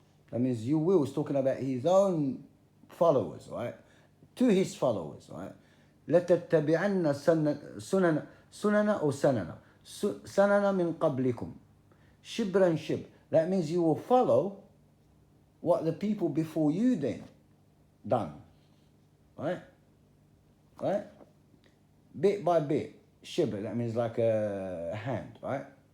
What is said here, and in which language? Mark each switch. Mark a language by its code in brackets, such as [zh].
[en] That means you will is talking about his own followers, right? To his followers, right? [ar] لتتبعن سنن أو سنن من قبلكم شبرا شبر. [en] That means you will follow what the people before you then done, right? Right? Bit by bit. Shibr, that means like a hand, right?